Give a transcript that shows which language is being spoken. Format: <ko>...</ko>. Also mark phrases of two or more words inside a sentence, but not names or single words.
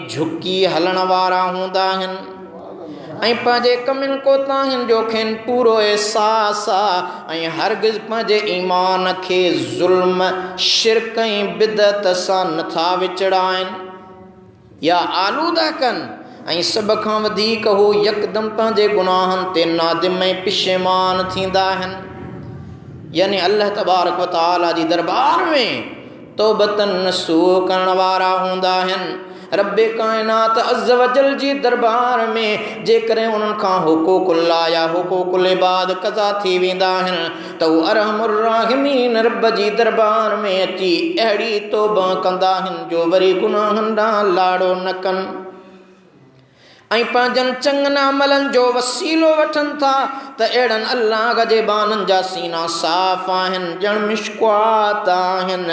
<sd>झुकी हलण वारा हूंदा आहिनि ऐं पंहिंजे कमियुनि कोताहियुनि जो खेनि पूरो अहसास आहे ऐं हरगिज़ पंहिंजे ईमान खे ज़ुल्म शिरक ऐं बिदअत सां नथा विचड़ाइनि या आलूदा कनि ऐं सभ खां वधीक हू यकदमि पंहिंजे गुनाहनि ते नादिम ऐं पिशेमान थींदा आहिनि। यानी अल्लाह तबारक व तआला जी दरबार में तौबतन नसूह करण वारा हूंदा आहिनि। रब्बे काइनात अज़्ज़ व जल जी दरबार में जेकॾहिं उन्हनि खां हुकूकुल्लाह या हुकूकुल इबाद क़ज़ा थी वेंदा आहिनि त हू अरहमुर राहिमीन रब जी दरबार में अची अहिड़ी तौबा कंदा आहिनि जो वरी गुनाहनि ॾांहुं लाड़ो न कनि ऐं पंहिंजनि चङनि अमलनि जो वसीलो वठनि था त अहिड़नि अल्लाह जे बाननि जा सीना साफ़ आहिनि, ॼण मिश्कवात आहिनि।</sd>